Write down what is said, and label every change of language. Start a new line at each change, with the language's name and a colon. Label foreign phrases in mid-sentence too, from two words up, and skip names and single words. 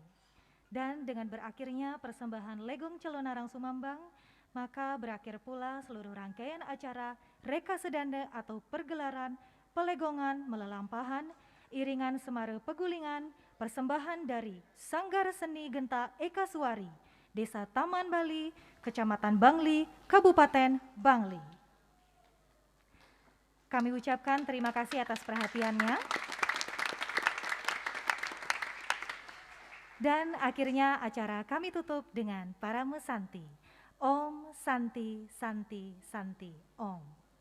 Indonesian: Dan dengan berakhirnya persembahan Legong Calonarang Sumambang, maka berakhir pula seluruh rangkaian acara Reka Sedanda atau pergelaran Pelegongan Melelampahan, iringan Semare Pegulingan, persembahan dari Sanggar Seni Genta Eka Suwari, Desa Taman Bali, Kecamatan Bangli, Kabupaten Bangli. Kami ucapkan terima kasih atas perhatiannya. Dan akhirnya acara kami tutup dengan para mesanti.
Sanskrit: Om Santi Santi Santi Om.